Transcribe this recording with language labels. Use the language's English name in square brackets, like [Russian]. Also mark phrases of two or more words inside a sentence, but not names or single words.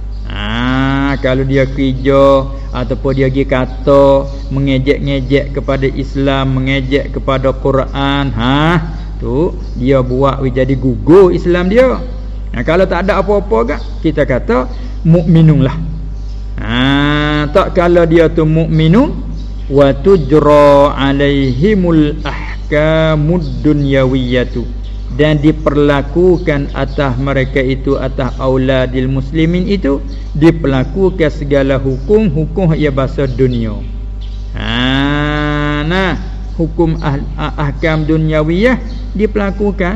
[Malay] Kalau dia kerja ataupun dia pergi kata mengejek-ngejek kepada Islam, mengejek kepada Quran, tu dia buat jadi gugur Islam dia. Kalau tak ada apa-apa kan, kita kata mukminun lah. Tak kalau dia tu [Arabic] مؤمنون وتجرى عليهم الأحكام الدنيوية, [Malay] dan diperlakukan atas mereka itu, atas [Arabic] أولاد المسلمين [Malay] itu diperlakukan segala hukum-hukum ia bahasa dunia. Hukum [Arabic] أحكام دنيوية [Malay] diperlakukan.